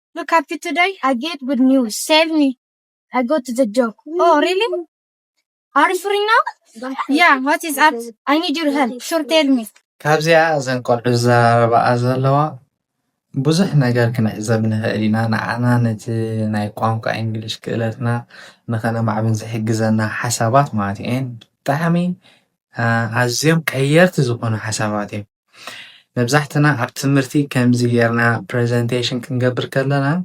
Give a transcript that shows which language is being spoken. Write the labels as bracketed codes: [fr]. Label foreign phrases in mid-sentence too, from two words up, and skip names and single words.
[en] look at you today. I get good news. Tell me. I go to the job. Oh, really? Are you free now? Yeah, what is up? I need your help. Sure, tell me. [ti] ካብዚኣ እዘን ቆልዑ ዝዛረብኣ ዘለዋ ብዙሕ ነገር ክንዕዘብ ንኽእል ኢና ንዓና ነቲ ናይ ቋንቋ እንግሊሽ ክእለትና ንኸነማዕብል ዝሕግዘና ሓሳባት ማለት እየን ብጣዕሚ ኣዝዮም ቀየርቲ ዝኾኑ ሓሳባት እዮም መብዛሕትና ኣብ ትምህርቲ ከምዚ ጌርና ፕሬዘንቴሽን ክንገብር ከለና